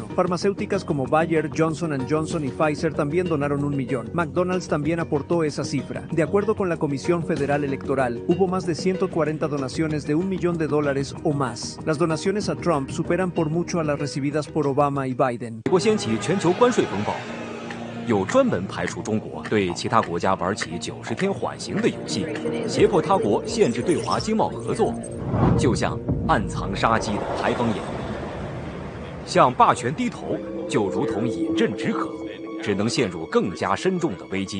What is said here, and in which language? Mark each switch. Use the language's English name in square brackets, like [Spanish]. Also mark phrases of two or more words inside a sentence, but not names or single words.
[Spanish] Farmacéuticas como Bayer, Johnson & Johnson y Pfizer también donaron $1 millón. McDonald's también aportó esa cifra. De acuerdo con la Comisión Federal Electoral, hubo más de 140 donaciones de $1 millón o más. Las donaciones a Trump superan por mucho a las recibidas por Obama y Biden. [Chinese] 又专门排除中国对其他国家玩起90天缓刑的游戏，胁迫他国限制对华经贸合作，就像暗藏杀机的台风眼。向霸权低头，就如同饮鸩止渴，只能陷入更加深重的危机。